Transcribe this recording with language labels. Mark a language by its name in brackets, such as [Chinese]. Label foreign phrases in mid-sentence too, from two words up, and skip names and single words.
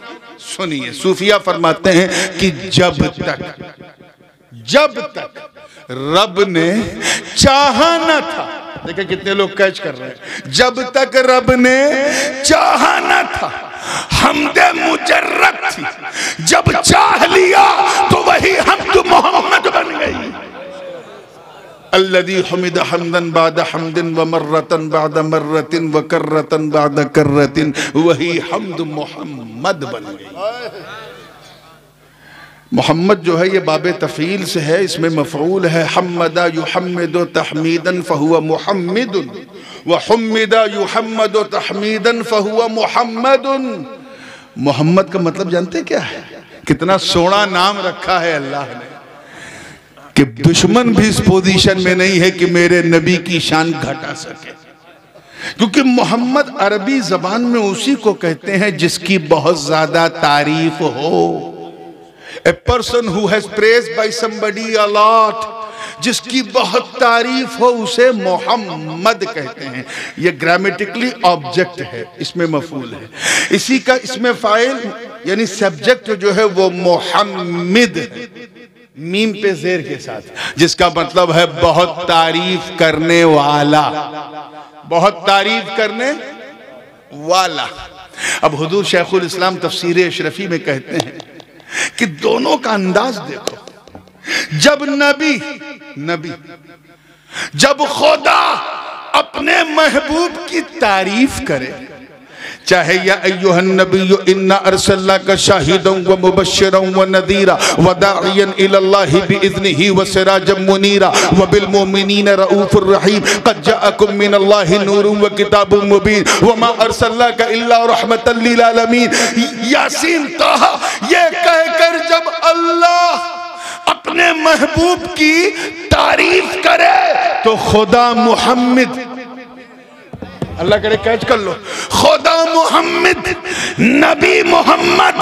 [Hindi] सुनिए, सूफिया फरमाते हैं कि जब तक रब ने चाहा न था, देखिए कितने लोग कैच कर रहे हैं, जब तक रब ने चाहा न था हमदे मुजर्रद थी, जब चाह लिया तो वही हमद मोहम्मद बन गई। [Arabic] الذي حمد حمدا بعد حمد و مرة بعد مرة و كرة بعد كرة, [Hindi] वही हमद मोहम्मद बन गई। मोहम्मद जो है ये बाबे तफ़ील से है, इसमें मफ़ऊल है। [Arabic] حمّد يحمّد تحميدا فهو محمِّد و حُمِّد يُحمَّد تحميدا فهو محمَّد. [Hindi] मोहम्मद का मतलब जानते क्या है? कितना सोना नाम रखा है अल्लाह ने कि दुश्मन भी इस पोजीशन में नहीं है कि मेरे नबी की शान घटा सके, क्योंकि मोहम्मद अरबी जबान में उसी को कहते हैं जिसकी बहुत ज्यादा तारीफ हो। [English] A person who has praised by somebody a lot, [Hindi] जिसकी बहुत तारीफ हो उसे मोहम्मद कहते हैं। ये [English] grammatically object [Hindi] है, इसमें मफूल है। इसी का इसमें फाइल यानी सब्जेक्ट जो है वो मोहम्मद है, मीम पे जेर के साथ, जिसका मतलब है बहुत तारीफ करने वाला, बहुत तारीफ करने वाला। अब हुजूर शेखुल इस्लाम तफसीर अशरफी में कहते हैं कि दोनों का अंदाज देखो। जब नबी जब खुदा अपने महबूब की तारीफ करे, चाहे [Arabic] يا أيها النبي إنا أرسلناك شاهدا و مبشرا و نذيرا و داعيا إلى الله بإذنه و سراجا منيرا و بالمؤمنين رءوف رحيم قد جاءكم من الله نور و كتاب مبين و ما أرسلناك إلا رحمة للعالمين. [Hindi] यासीन ताहा, ये कहकर जब अल्लाह अपने महबूब की तारीफ करे तो खुदा मुहम्मद, अल्लाह करे कैच कर लो, खुदा मोहम्मद, नबी मोहम्मद।